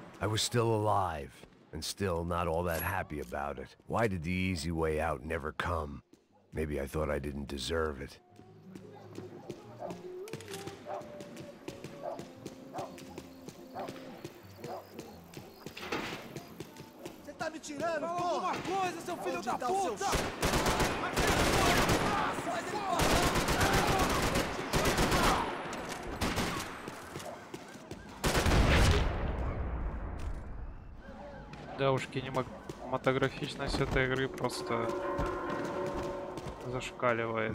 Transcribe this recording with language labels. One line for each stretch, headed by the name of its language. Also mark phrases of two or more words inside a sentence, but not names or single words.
English: was still alive, and still not all that happy about it. Why did the easy way out never come? Maybe I thought I didn't deserve it.
Portuguese: Você tá me tirando, porra! Alguma coisa, seu filho da puta!
Russian: Да уж, кинематографичность этой игры просто зашкаливает.